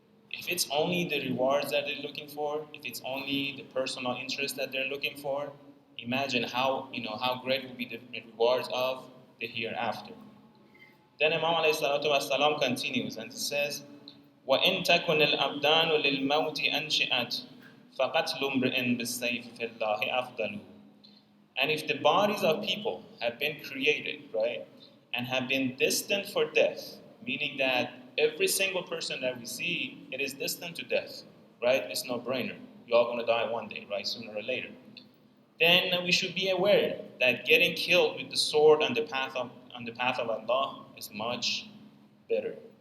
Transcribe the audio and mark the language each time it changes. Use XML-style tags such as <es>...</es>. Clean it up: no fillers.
<en>If it's only the rewards that they're looking for, if it's only the personal interest that they're looking for, imagine how great will be the rewards of the hereafter. Then Imam alayhi salatu wasalam continues and says,</en> <ar>وَإِن تَكُنِ الْأَبْدَانُ لِلْمَوْتِ أَنْشِئَتْ فَقَتْلُ امْرِئٍ بِالسَّيْفِ فِي اللَّهِ أَفْضَلُ.</ar> <en>And if the bodies of people have been created, right, and have been destined for death, meaning that every single person that we see, it is destined to death, right? It's no brainer. You're all going to die one day, right, sooner or later. Then we should be aware that getting killed with the sword on the path of Allah is much better.</en>